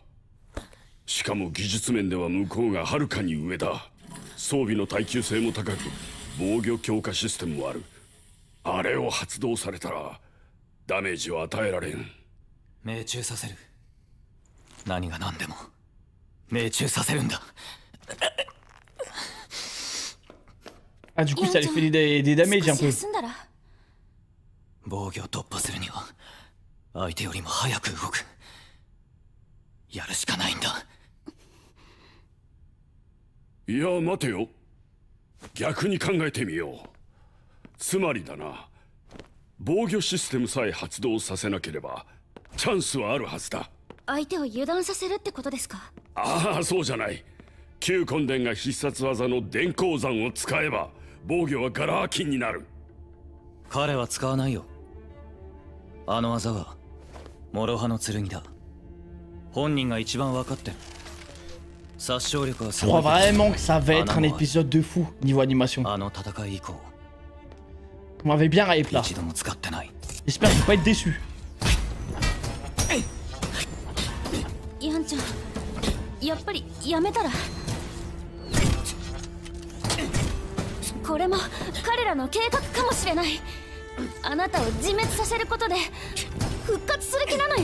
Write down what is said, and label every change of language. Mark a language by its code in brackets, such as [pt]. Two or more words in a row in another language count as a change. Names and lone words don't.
[ja] しかも技術面では向こうがはるかに上だ。装備の耐久性も高く、防御強化システムもある。あれを発動されたらダメージを与えられん。命中させる。何が何でも命中させるんだ。 [fr] Ah, du coup, ça lui fait des damages un peu. [ja] 防御を突破するには相手よりも早く動く。やるしかないんだ。いや待てよ、逆に考えてみよう。つまりだな、防御システムさえ発動させなければチャンスはあるはずだ。相手を油断させるってことですか。ああ、そうじゃない。旧根伝が必殺技の電光山を使えば防御はガラ空きになる。彼は使わないよ。あの技は諸刃の剣だ。本人が一番分かってる。殺傷力は [fr] Je crois vraiment que ça va être un épisode de fou niveau animation. [ja] あの戦い以降 [fr] On m'avait bien hype là. [ja] 一度も使ってない。 [fr] J'espère qu'il va pas être déçu. [ja] ヤンちゃん、やっぱりやめたら。これも彼らの計画かもしれない。あなたを自滅させることで復活する気なのよ。